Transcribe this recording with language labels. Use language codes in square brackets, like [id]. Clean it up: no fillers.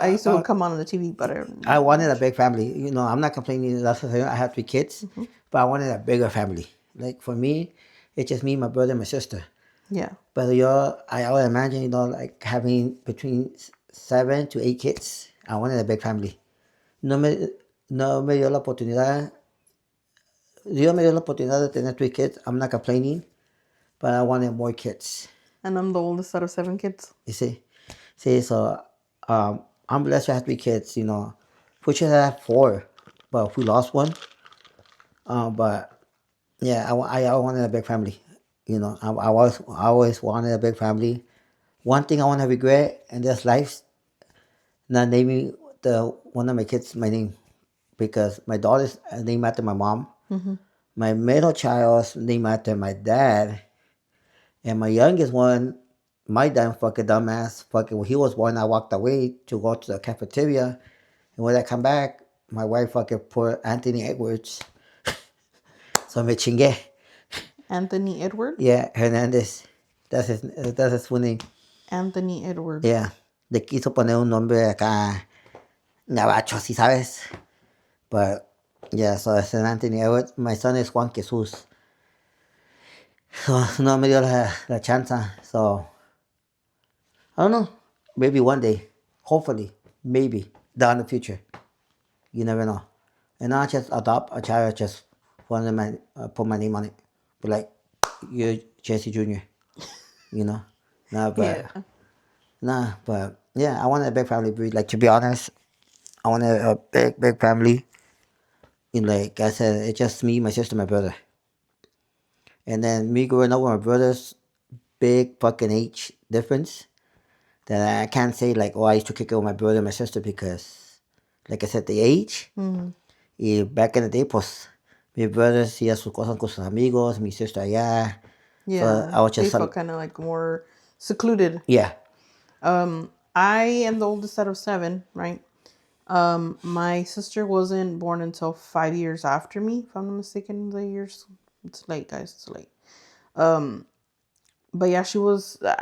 [en] I used to come on the TV, but I don't I know that wanted a much. big family. I'm not complaining. That's the thing. I have 3 kids, but I wanted a bigger family. Like for me, it's just me, my brother, and my sister. Yeah. But I would imagine, like having between 7 to 8 kids. I wanted a big family. [es] No me, no me dio la oportunidad. Dios me dio la oportunidad de tener 3 kids. [en] I'm not complaining, but I wanted more kids. And I'm the oldest out of 7 kids. You see, so I'm blessed to have 3 kids. We should have 4, but we lost one. But yeah, I wanted a big family. I always wanted a big family. One thing I want to regret in this life, not naming one of my kids my name, because my daughter's named after my mom. My middle child's named after my dad, and my youngest one, my damn fucking dumbass, fucking when he was born, I walked away to go to the cafeteria, and when I come back, my wife fucking put Anthony Edwards. [es] So me chingué. [en] Anthony Edward. Yeah, Hernandez. That's his full name. Anthony Edward. Yeah. [es] Le quiso poner un nombre acá, Navacho, si sabes. [en] But yeah, so it's an Anthony Edwards. My son is Juan Jesus. So [es] no me dio la chance. [en] So I don't know. Maybe one day. Hopefully. Maybe. Down the future. You never know. And not just adopt a child, just put my name on it. Be like, you're Jesse Jr. You know? Nah, but Yeah. yeah, I wanted a big family. Like, to be honest, I wanted a big, big family. And like I said, it's just me, my sister, my brother. And then me growing up with my brothers, big fucking age difference. That I can't say like, oh, I used to kick it with my brother and my sister because, like I said, the age. [es] Y [en] back in the day, [es] pues, mi brother hacía sus cosas con sus amigos, mi sister allá. [en] So Yeah. I was They just, felt kind of like more secluded. yeah, I am the oldest out of 7, right? My sister wasn't born until 5 years after me, if I'm not mistaken. The years, it's late, guys. It's late. But yeah, she was.